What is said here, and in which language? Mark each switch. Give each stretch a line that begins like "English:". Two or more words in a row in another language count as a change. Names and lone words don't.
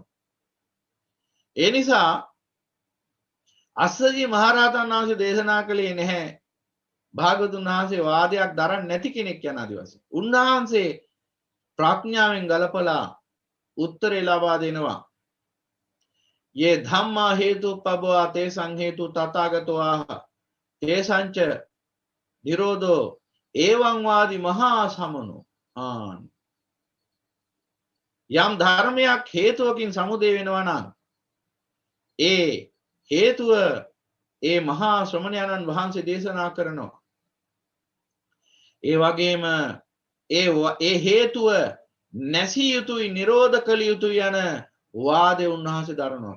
Sinhala: ඒ නිසා අස්සජී මහරහතන් වහන්සේ දේශනා කළේ නැහැ භාගතුන් වහන්සේ වාදයක් දරන්නේ නැති කෙනෙක් යන ආදි වශයෙන්. උන්වහන්සේ ප්‍රඥාවෙන් ගලපලා උත්තරේ ලබා දෙනවා.
Pali: යේ ධම්මා හේතුප්පබවා තේසං හේතු තථාගතෝ ආහ තේසංච නිරෝධෝ එවං වාදි මහා සමනෝ ආන්
Sinhala: යම් ධර්මයක් හේතුවකින් සමුදය වෙනවා නම් ඒ හේතුව ඒ මහා ශ්‍රමණයන්න් වහන්සේ දේශනා කරනවා. ඒ වගේම ඒ හේතුව නැසිය යුතුයි නිරෝධ කළ යුතුයි යන වාදේ උන්වහන්සේ දරනවා.